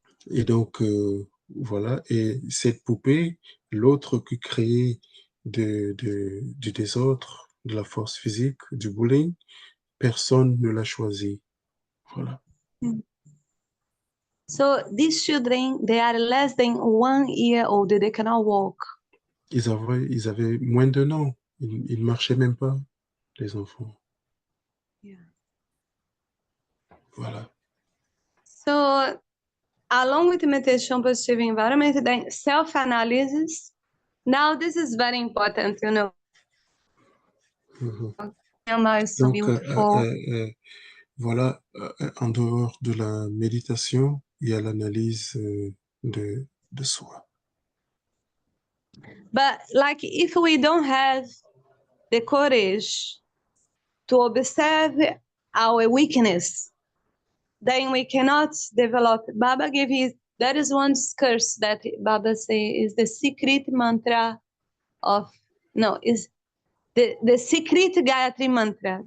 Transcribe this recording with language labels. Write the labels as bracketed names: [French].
[French] Et donc, voilà. Et cette poupée, l'autre qui créait du désordre, de la force physique, du bullying, personne ne l'a choisi. Voilà. [English] So these children, they are less than 1 year old. They cannot walk. [French] Ils avaient moins d'un an. Ils ne marchaient même pas, les enfants. [English] Yeah. [French] Voilà. [English] So along with meditation, positive environment, then self-analysis. Now this is very important, you know. Mhm. So [French] Donc, [English] beautiful. [French] voilà, en dehors de la méditation, il y a l'analyse de soi. [English] But like if we don't have the courage to observe our weakness, then we cannot develop. Baba gave you, that is one curse that Baba say is the secret mantra of, no, is the secret Gayatri mantra.